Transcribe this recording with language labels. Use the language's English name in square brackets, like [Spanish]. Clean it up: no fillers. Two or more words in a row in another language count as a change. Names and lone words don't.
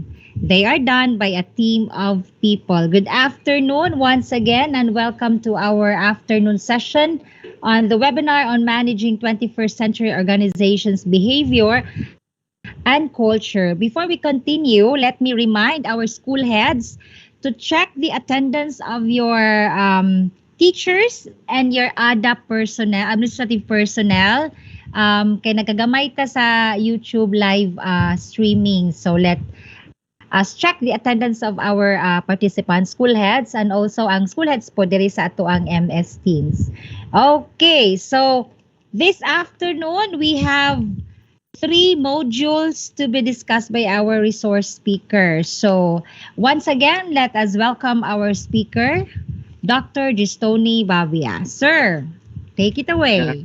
[English] They are done by a team of people. Good afternoon once again and welcome to our afternoon session on the webinar on managing 21st century organizations behavior and culture. Before we continue, let me remind our school heads to check the attendance of your teachers and your ADA personnel, administrative personnel. [Hiligaynon] Kay nagagamay ta sa YouTube [English] live streaming. So let us check the attendance of our participants, school heads, and also ang school heads [Hiligaynon] po diri sa ato ang [English] MS Teams. Okay, so this afternoon we have 3 modules to be discussed by our resource speaker. So, once again, let us welcome our speaker, Dr. Gistoni Bavia. Sir, take it away.